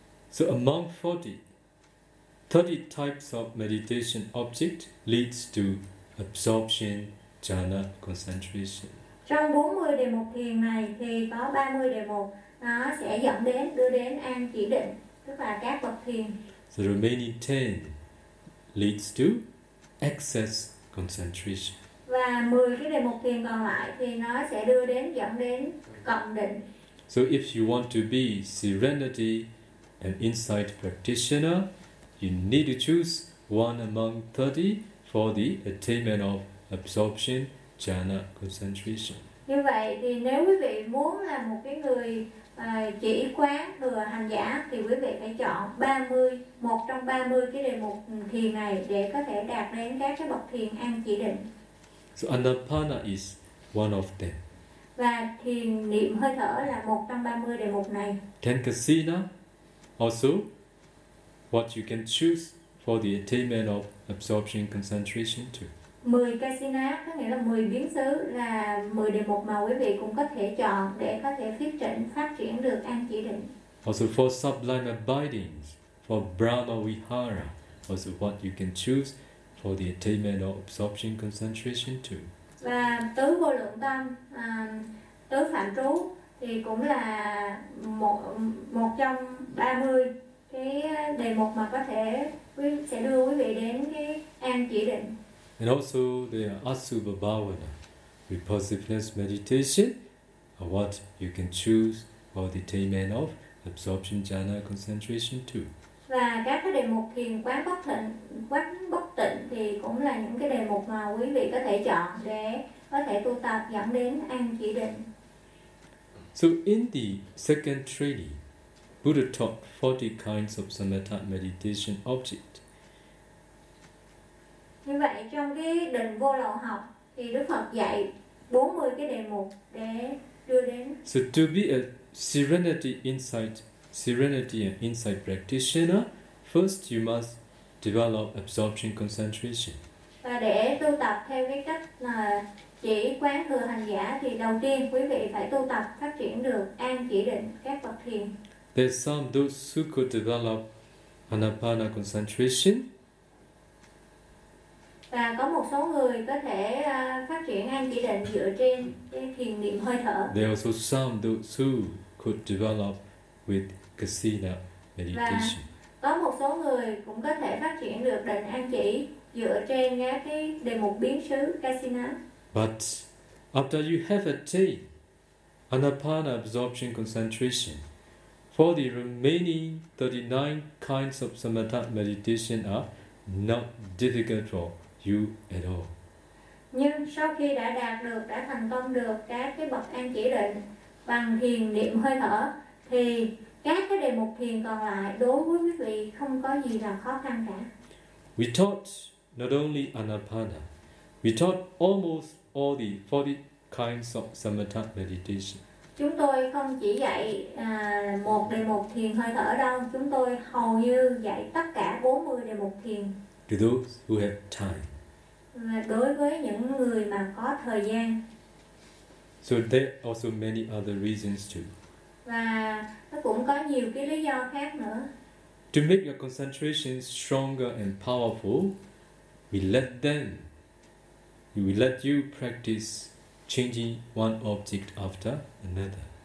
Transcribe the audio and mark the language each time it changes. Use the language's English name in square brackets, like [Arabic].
[English] So among 40, 30 types of meditation object leads to absorption, jhana, concentration. [Vietnamese] Trong 40 đề mục thiền này thì có 30 đề mục nó sẽ dẫn đến đưa đến an chỉ định, tức là các bậc thiền. [English] So the remaining 10 leads to excess concentration. [Vietnamese] Và 10 cái đề mục thiền còn lại thì nó sẽ dẫn đến cộng định. [English] So if you want to be serenity, an insight practitioner, you need to choose one among 30 for the attainment of absorption, jhana, concentration. [Vietnamese] Như vậy thì nếu quý vị muốn là một cái người chỉ quán thừa hành giả thì quý vị phải chọn 30, một trong 30 cái đề mục thiền này để có thể đạt đến các cái bậc thiền an chỉ định. [English] So anapana is one of them. [Vietnamese] Và Và thiền niệm hơi thở là 130 đề mục này. [English] Can consider also what you can choose for the attainment of absorption concentration too. [Vietnamese] 10 kasina có nghĩa là 10 biến xứ, là 10 đề mục mà quý vị cũng có thể chọn để có thể phát triển được an chỉ định. [English] Also for sublime abiding, for Brahma Vihara, also what you can choose for the attainment of absorption concentration too. [Vietnamese] Và tứ vô lượng tâm, tứ phạm trú thì cũng là một trong 30 cái đề mục mà có thể sẽ đưa quý vị đến cái an chỉ định. [English] And also the asubha bhavana, repulsiveness meditation, or what you can choose for the attainment of absorption jhana concentration too. [Vietnamese] Và các cái đề mục thiền quán bất tịnh thì cũng là những cái đề mục mà quý vị có thể chọn để có thể tu tập dẫn đến an chỉ định. [English] So in the second treaty, Buddha taught 40 kinds of samatha meditation object. [Vietnamese] Như vậy trong cái định vô lậu học thì Đức Phật dạy 40 cái đề mục để đưa đến. [English] So to be a serenity and insight practitioner, first you must develop absorption concentration. [Vietnamese] Và để tu tập theo cái cách chỉ quán thừa hành giả thì đầu tiên quý vị phải tu tập phát triển được an chỉ định các bậc thiền. [English] There's some those who could develop anapana concentration. [Vietnamese] Và có một số người có thể phát triển an chỉ định dựa trên thiền niệm hơi thở. [English] There are also some those who could develop with kasina meditation. [Vietnamese] Và có một số người cũng có thể phát triển được định an chỉ dựa trên cái đề mục biến xứ kasina. [English] But after you have attained anapana absorption concentration, for the remaining 39 kinds of samatha meditation are not difficult for you at all. [Vietnamese] Nhưng sau khi đã thành công được các cái bậc an chỉ định bằng thiền niệm hơi thở thì các cái đề mục thiền còn lại đối với quý vị không có gì là khó khăn cả. [English] We taught not only anapana, we taught almost all the 40 kinds of samatha meditation. [Vietnamese] Chúng tôi không chỉ dạy một đề mục thiền hơi thở đâu, chúng tôi hầu như dạy tất cả 40 đề mục thiền. [English] To those who have time. [Vietnamese] Đối với những người mà có thời gian. [English] So there are also many other reasons too. [Vietnamese] Và nó cũng có nhiều cái lý do khác nữa. [English] To make your concentration stronger and powerful, we let you practice changing one object after another.